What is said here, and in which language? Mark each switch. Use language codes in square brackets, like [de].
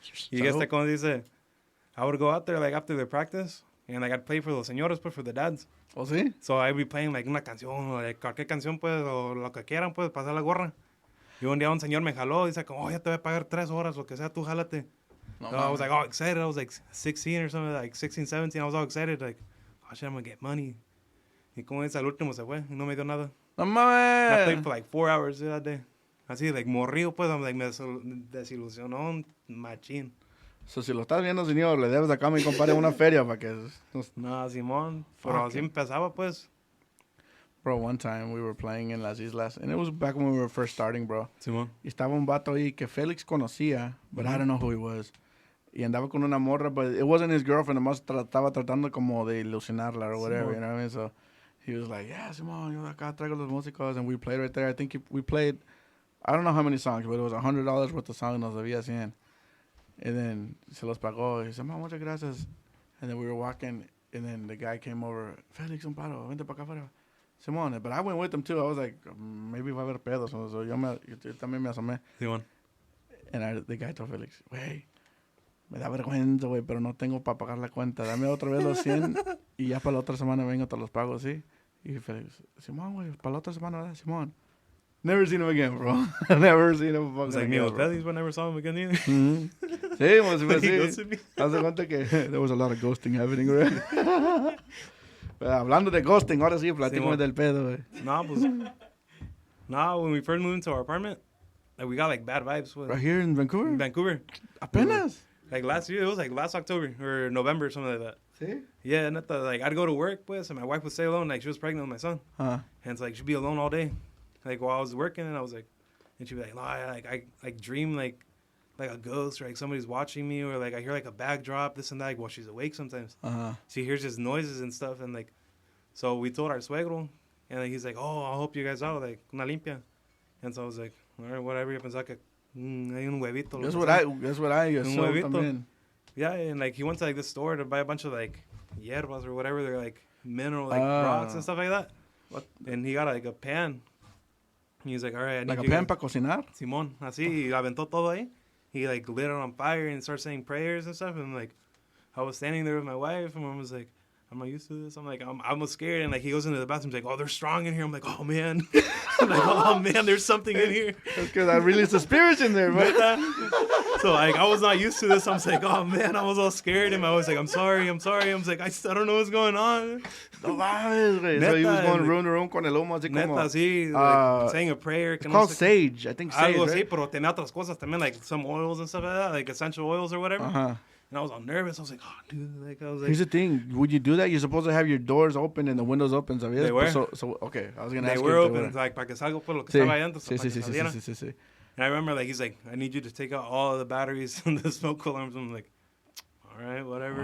[es] Y como dice, [en] I would go out there like after their practice, and like I'd play for [es] los señores, pues [en] for the dads. [es] ¿Oh, sí? [en] So I'd be playing like [es] una canción, o like cualquier canción, pues, o lo que quieran, pues, pasar la gorra. Y un día un señor me jaló, dice como, ya te voy a pagar 3 horas, lo que sea, tú jálate. [en] No, I was like all excited. I was like 16 or something, like 16, 17. I was all excited, like, oh shit, I'm gonna get money. [es] Y como dice, al último se fue, y no me dio nada. No mames. [en] I played for like 4 hours that day. [es] Así, like, morrido, pues, [en] I'm like, [es] me desilusionó un machín. So, si lo estás viendo, señor, le debes acá a mi compadre una feria para que... No, Simón, pero así empezaba, pues. [en] Bro, one time we were playing in Las Islas, and it was back when we were first starting, bro. [es] Simón. Y estaba un vato ahí que Félix conocía, [en] but I don't know who he was. [es] Y andaba con una morra, [en] but it wasn't his girlfriend, [es] nomás estaba tratando como de ilusionarla [en] or whatever, you know what I mean? So, he was like, yeah, [es] Simón, yo acá traigo los músicos, [en] and we played right there. I think we played, I don't know how many songs, but it was $100 worth of songs, [es] nos debía 100. [en] And then [es] se los pagó. [en] He said, "Man, [es] muchas gracias." [en] And then we were walking, and then the guy came over. [es] Felix, un paro, vente para acá afuera. Simón, [en] but I went with him too. I was like, maybe [es] va a haber pedos. So yo también me asomé. Simón. [en] And the guy told Felix, [es] güey, me da vergüenza, güey, pero no tengo para pagar la cuenta. Dame otra vez los 100 y ya para la otra semana vengo, te los pago, ¿sí? Y Felix, Simón, güey, para la otra semana, ¿verdad? Simón. [en] Never seen him again, bro. Never seen him fucking like again, me with Felix, but never saw him again either. [es] Sí, pues sí. Haz de cuenta que [en] there was a lot of ghosting happening, right? [es] Hablando de ghosting, ahora sí, platícame del pedo, güey. No, pues... [en] No, when we first moved into our apartment, like, we got, like, bad vibes. Right here in Vancouver? In Vancouver. [es] Apenas? [en] Like, last year, it was, like, last October or November or something like that. [es] Sí? [en] Yeah, and like, I'd go to work, pues, and my wife would stay alone. Like, she was pregnant with my son. And it's like, she'd be alone all day. Like, while I was working, and I was like... And she'd be like, no, I dream, like like a ghost or like somebody's watching me or like I hear like a bag drop, this and that. Like, well, she's awake sometimes. She hears just noises and stuff, and like, so we told our suegro, and like, he's like, oh, I'll help you guys out, like una limpia. And so I was like, all right, whatever. [es] Yo pensaba que hay un huevito. [en] That's what I assumed [es] también. [en] Yeah, and like he went to like this store to buy a bunch of like hierbas or whatever. They're like mineral like rocks and stuff like that. What? And he got like a pan. He was like, all right, I need like a pan [es] para cocinar. Simón, así, y aventó todo ahí. [en] He like lit it on fire and started saying prayers and stuff. And like, I was standing there with my wife, and mom was like, I'm not used to this. I'm like, I'm scared. And like, he goes into the bathroom, he's like, oh, they're strong in here. I'm like, oh man, I'm like, oh man, there's something in here. That's because I released the spirits in there, bro. So like, I was not used to this. I was like, oh man, I was all scared. And I was like, I'm sorry. I was like, I don't know what's going on. [es] No mames, güey. [en] So he was going room to room [es] con el humo, así como. Neta, sí, [en] like, saying a prayer. It's called sage. I think sage, [es] algo [en] right? [es] así, pero tenía otras cosas también, [en] like some oils and stuff like that, like essential oils or whatever. And I was all nervous. I was like, oh, dude. Like, I was like, here's the thing. Would you do that? You're supposed to have your doors open and the windows open. [es] ¿Sabías? [en] They were. So okay. I was going to ask you. They were open, like, [es] para que salga por lo que estaba adentro. Sí. [en] And I remember, like, he's like, I need you to take out all of the batteries and the smoke alarms. I'm like, all right, whatever.